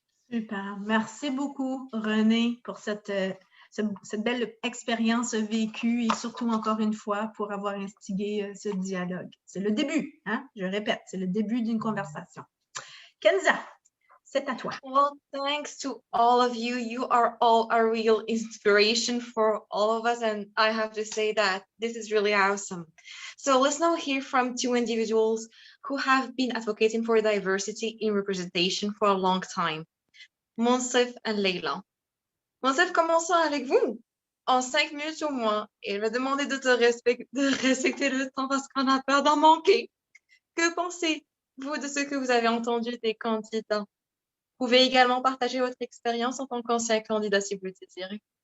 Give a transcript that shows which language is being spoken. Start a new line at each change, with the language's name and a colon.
French: Super. Merci beaucoup, René, pour cette belle expérience vécue et surtout, encore une fois, pour avoir instigé ce dialogue. C'est le début, hein? Je répète, c'est le début d'une conversation. Kenza, c'est à toi.
English: Well, thanks to all of you. You are all a real inspiration for all of us. And I have to say that this is really awesome. So let's now hear from two individuals who have been advocating for diversity in representation for a long time. Monsef and Leila.
French: Monsef, commençons avec vous. En 5 minutes au moins, et je vais demander de respecter le temps parce qu'on a peur d'en manquer. Que pensez-vous de ce que vous avez entendu des candidats? Vous pouvez également partager votre expérience en tant qu'ancien candidat si vous le désirez.